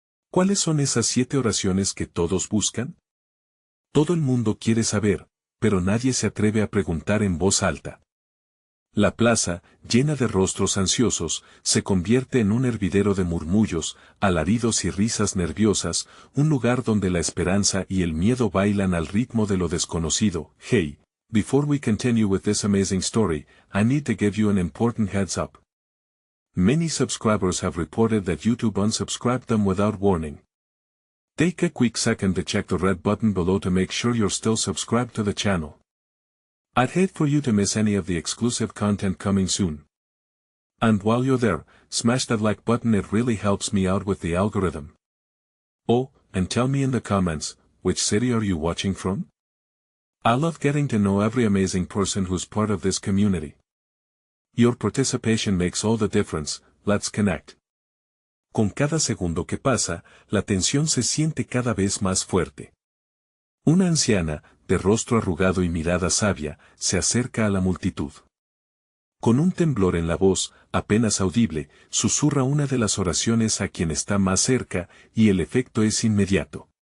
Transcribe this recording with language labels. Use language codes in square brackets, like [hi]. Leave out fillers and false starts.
[es] ¿Cuáles son esas 7 oraciones que todos buscan? Todo el mundo quiere saber, pero nadie se atreve a preguntar en voz alta. La plaza, llena de rostros ansiosos, se convierte en un hervidero de murmullos, alaridos y risas nerviosas, un lugar donde la esperanza y el miedo bailan al ritmo de lo desconocido. [en] Hey, before we continue with this amazing story, I need to give you an important heads up. Many subscribers have reported that YouTube unsubscribed them without warning. Take a quick second to check the red button below to make sure you're still subscribed to the channel. I'd hate for you to miss any of the exclusive content coming soon. And while you're there, smash that like button, it really helps me out with the algorithm. Oh, and tell me in the comments, which city are you watching from? I love getting to know every amazing person who's part of this community. Your participation makes all the difference. Let's connect. [es] Con cada segundo que pasa, la tensión se siente cada vez más fuerte. Una anciana, de rostro arrugado y mirada sabia, se acerca a la multitud. Con un temblor en la voz, apenas audible, susurra una de las oraciones a quien está más cerca, y el efecto es inmediato.